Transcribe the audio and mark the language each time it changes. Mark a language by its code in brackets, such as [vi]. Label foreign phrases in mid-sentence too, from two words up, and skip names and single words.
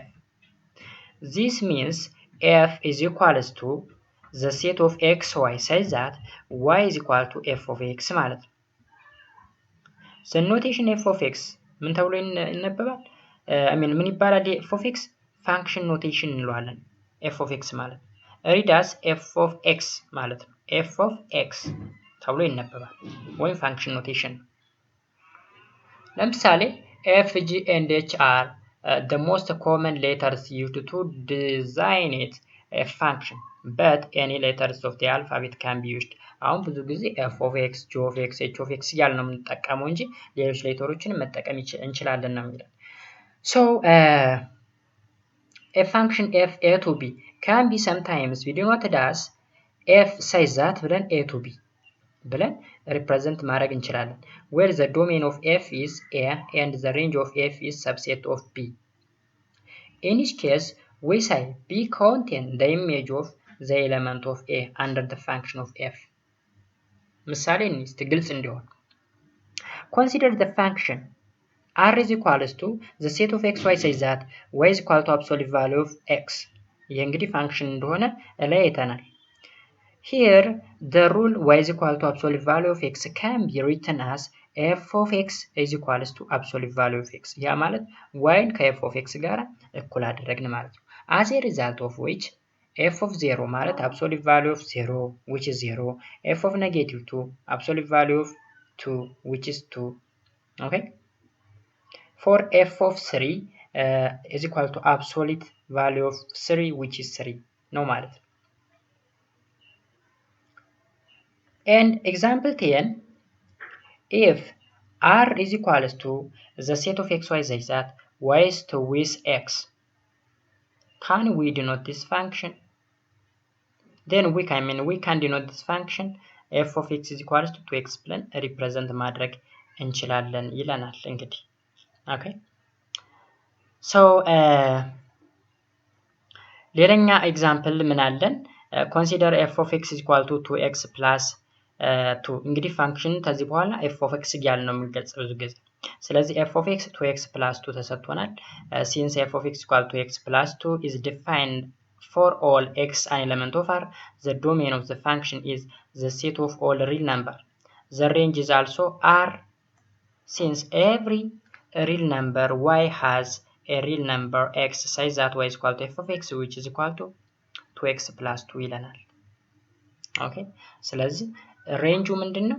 [en] This means f is equals to the set of x y such that y is equal to f of x [am] ማለት ነው። [en] the notation f of x [am] ምን ተብሎ ይነበባል? ምን ይባላል? [en] f of x function notation እንለዋለን። f of x ማለት read as f of x [am] ማለት ነው። [en] f of x [am] ተብሎ ይነበባል ወይም [en] function notation። ለምሳሌ f, g and h are the most common letters used to designate a function, but any letters of the alphabet can be used. [am] አሁን ብዙ ጊዜ [en] f of x, g of x, h of x [am] እያልን ነው የምንጠቀመው እንጂ ሌሎች ሌተሮችን መጠቀም እንችላለን ነው የሚለው። So [en] a function f a to b can be sometimes we denoted as f such that ብለን a to b ብለን represent [am] ማድረግ እንችላለን [en] where the domain of f is a and the range of f is subset of b. In each case we say b contain the image of the element of a under the function of f. [am] ምሳሌ እንስጥ ግልጽ እንዲሆን [en] consider the function r is equals to the set of x y such that y is equal to absolute value of x. [am] ይህ እንግዲህ ፋንክሽን እንደሆነ ላይ አይተናል። [en] Here the rule y is equal to absolute value of x can be written as f of x is equals to absolute value of x. [am] ያ ማለት yን ከf of x ጋር እኩል አደረግን ማለት ነው። [en] As a result of which f of 0 ማለት absolute value of 0 which is 0, f of negative 2 absolute value of 2 which is 2. Okay, for f of 3 is equal to absolute value of 3 which is 3 [am] ነው ማለት ነው። [en] And example 10, if r is equals to the set of x y such that y is to with x, can we denote this function? Then we can denote this function f of x is equals to 2x ብለን represent [am] ማድረግ እንችላለን ይለናል እንግዲህ። [en] Okay, so [am] ሌላኛ ኤግዛምፕል ምን አለን? [en] consider f of x is equal to 2x plus 2 [am] እንግዲህ ፋንክሽን ከዚህ በኋላ [en] f of x [am] እያልን ነው የምንገልጸው ብዙ ጊዜ። ስለዚህ [en] f of x 2x plus 2 ተሰጥቶናል። since f of x equal to x plus 2 is defined for all x an element of R, the domain of the function is the set of all real number. The range is also R, since every real number y has a real number x such that y is equal to f of x which is equal to 2x plus 2 [am] ይለናል። ኦኬ ስለዚህ ሬንጁ ምንድነው?